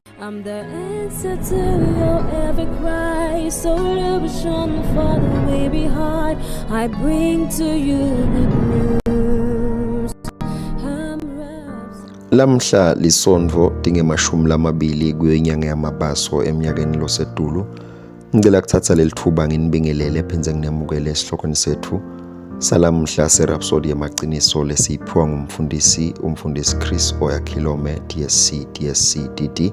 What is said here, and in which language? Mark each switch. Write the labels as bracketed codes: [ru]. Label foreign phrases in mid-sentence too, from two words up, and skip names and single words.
[en] I'm the answer to your every cry. So illusion for the way behind. I bring to you good news. [ss] Lamhla lisondvo tingemashumi lamabili kuyinyanga yamabaso eminyakeni losedulu. Ngicela kuthatha leli thuba nginibingelele phindze nginemukele esihlokweni sethu salamhla serhapsody yamaqiniso lesiphiwa umfundisi Chris Oyakhilome DSC DD.